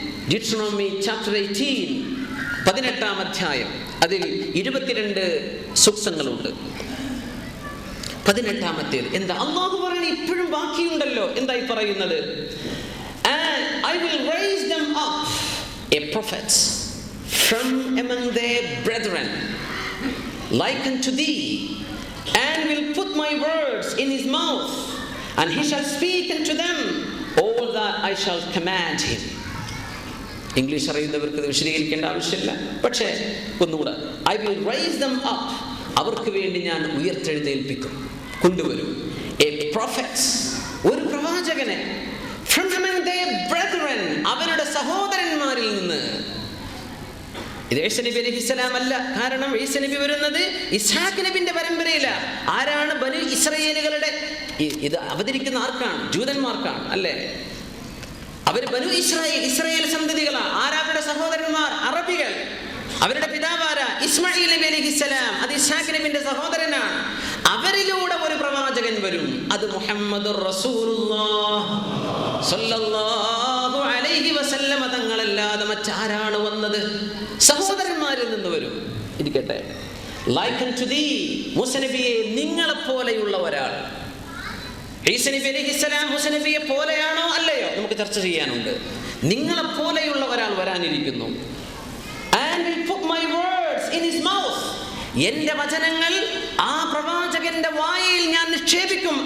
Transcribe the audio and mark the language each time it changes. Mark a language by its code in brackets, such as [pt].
[ml] Deuteronomy chapter 18, 18 അധ്യായം. അതിൽ 22 സൂക്തങ്ങളുണ്ട്. 18-ാമത്തേത് എന്താ? അല്ലാഹു പറയുന്നത് ഇപ്പോഴും ബാക്കിയുണ്ടല്ലോ. എന്തായി പറയുന്നത്? [en] And I will raise them up a prophets from among their brethren like unto thee, and will put my words in his mouth, and he shall speak unto them all that I shall command him. [ml] English അറിയുന്നവർക്ക് ഇത് വിശദീകരിക്കേണ്ട ആവശ്യമില്ല. പക്ഷേ ഒന്നുകൂടെ, [en] I will raise them up, [ml] അവർക്ക് വേണ്ടി ഞാൻ ഉയർത്തെഴുന്നേൽപ്പിക്കും, കൊണ്ടുവരും. [en] A prophets, [ml] ഒരു പ്രവാചകനെ, [en] from among their brethren, [ml] അവരുടെ സഹോദരന്മാരിൽ നിന്ന്. ഇത് ഈസാ നബി അലൈഹിസ്സലാം അല്ല. കാരണം ഈസാ നബി വരുന്നത് ഇസ്ഹാഖ് നബിന്റെ പരമ്പരയിലാണ്. ആരാണ് ബനു ഇസ്രായേലുകളുടെ? ഇത് അവതരിക്കുന്ന ആർക്കാണ്? ജൂതന്മാർക്കാണ് അല്ലേ? അവര് ബനു ഇസ്രായേൽ സന്തതികളാണ്. ആരാവരുടെ സഹോദരന്മാർ? അറബികൾ. അവരുടെ പിതാവാരാ? ഇസ്മായിൽ നബി അലൈഹിസ്സലാം. അത് ഇസ്ഹാഖ് നബിന്റെ സഹോദരനാണ്. അവരിലൂടെ ഒരു പ്രവാചകൻ വരും. അത് മുഹമ്മദുർ റസൂലുള്ളാഹ് സ്വല്ലല്ലാഹു അലൈഹി വസല്ലമ തങ്ങളല്ലാതെ മറ്റാരാണ് വന്നത്? സഹോദരന്മാരിൽ നിന്ന് വരും. ഇരിക്കട്ടെ. [en] like unto thee, [ml] മൂസ നബിയെ നിങ്ങളെപ്പോലെയുള്ള ഒരാൾ. ഈസാ നബി അലൈഹിസ്സലാം മൂസ നബിയെ പോലെയാണോ അല്ലയോ നമുക്ക് ചർച്ച ചെയ്യാനുണ്ട്. നിങ്ങളെപ്പോലെയുള്ള ഒരാൾ വരാനിരിക്കുന്നു. [en] And will put my words in his mouth, [ml] എന്റെ വചനങ്ങൾ ആ പ്രവാചകന്റെ വായിൽ ഞാൻ നിക്ഷേപിക്കും.